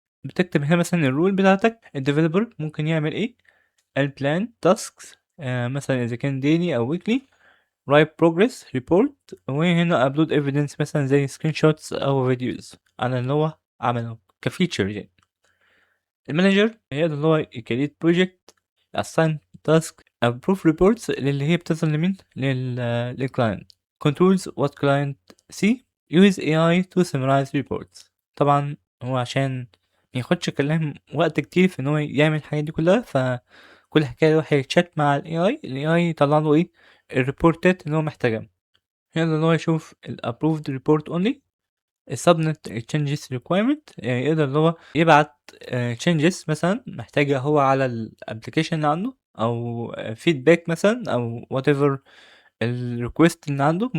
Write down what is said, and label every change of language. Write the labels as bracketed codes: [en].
[ar] بتكتب هنا مثلًا الrule بتاعتك، الdeveloper ممكن يعمل إيه، ال [en] plan tasks [ar] مثلًا إذا كان daily أو weekly، [en] write progress report، [ar] وهنا [en] upload evidence [ar] مثلًا زي screenshots أو videos على اللي هو عمله كfeature يعني. المانجر يقدر اللي هو ي [en] create project، assign task، approve reports [ar] اللي هي بتصل لمين؟ للclient. [en] controls what client see. use AI to summarize reports. [ar] طبعا هو عشان مياخدش كلام وقت كتير في إن هو يعمل الحاجات دي كلها، فكل حكاية يروح يتشات مع ال AI يطلع له إيه؟ الريبورتات اللي هو محتاجها. يقدر إن هو يشوف ال [en] approved report only. [ar] ال [en] subnet changes requirement، [ar] يقدر اللي هو يبعت changes مثلًا محتاجها هو على الapplication اللي عنده، أو feedback مثلًا، أو whatever الrequest اللي عنده.